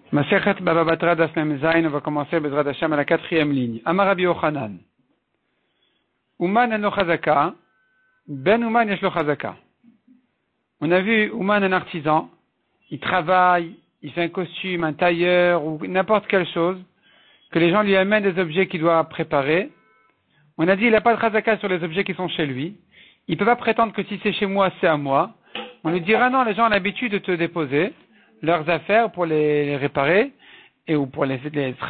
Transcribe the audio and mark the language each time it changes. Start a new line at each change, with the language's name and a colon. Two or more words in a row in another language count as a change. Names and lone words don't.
Hebrew: מסכת בבא בתרא דף מם זין,
French: on va commencer
Hebrew: בעזרת השם
French: à la 4e ligne.
Hebrew: אמר רבי יוחנן. אומן אין לו חזקה, בן אומן יש לו חזקה.
French: On a vu Uman, un artisan, il travaille, il fait un costume, un tailleur ou n'importe quelle chose, que les gens lui amènent des objets qu'il doit préparer. On a dit il n'a pas de chazaka sur les objets qui sont chez lui. Il ne peut pas prétendre que si c'est chez moi, c'est à moi. On lui dira non, les gens ont l'habitude de te déposer leurs affaires pour les réparer et ou pour les travailler.